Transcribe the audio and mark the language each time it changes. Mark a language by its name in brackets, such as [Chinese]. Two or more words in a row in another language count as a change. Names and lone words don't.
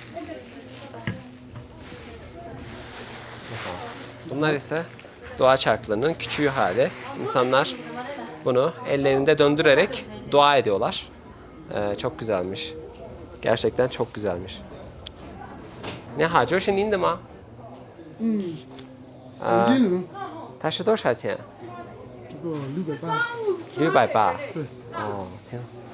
[Turkish] Bunlar ise dua çarklarının küçüğü hali. İnsanlar bunu ellerinde döndürerek dua ediyorlar. Çok güzelmiş. Gerçekten çok güzelmiş. Ne ha? [Chinese] 这是您的吗？手机呢？它是多少钱？这个680。 680。对。哦，挺好。